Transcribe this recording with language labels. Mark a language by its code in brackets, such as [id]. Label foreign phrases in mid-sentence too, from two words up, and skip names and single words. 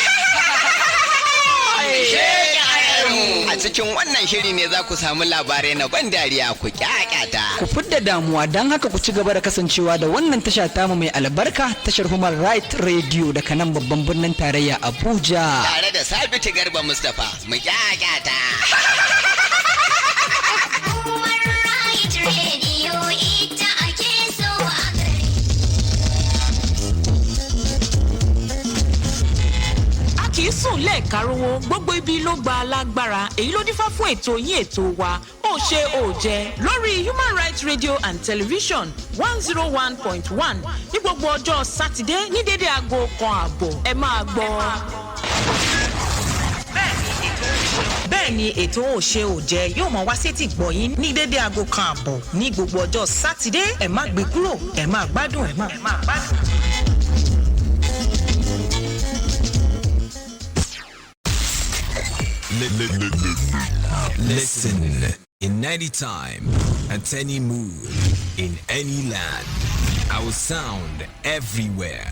[ha] A cikin wannan shiri ne za ku samu labarai na ban dariya ku kyakkyata. Ku fidda damuwa don haka ku ci gaba da kasancewa da wannan tasha tamu mai albarka, tashar Human Rights Radio daga nan babban birnin tarayya Abuja. Tare da Sabitu Garba Mustapha mu kyakkyata. [yo] Kì í sùn lẹ́ẹ̀karùn-ún gbogbo ibi ló gba alágbára èyí ló dífá fún ètò yín ètò wa ó ṣe ó jẹ lórí Human Rights Radio and Television 101.1 ní gbogbo ọjọ́ Sátidé ní dédé aago 1:30 ẹ máa gbọ́. Bẹ́ẹ̀ni ètò ó ṣe ó jẹ yóò máa wá sétí gbọ̀yìn ní dédé aago 1:30 ní gbogbo ọjọ́ Sátidé ẹ má gbé kúrò ẹ máa gbádùn ẹ máa gbádùn. [en] Listen in any time, at any mood, in any land. Our sound everywhere.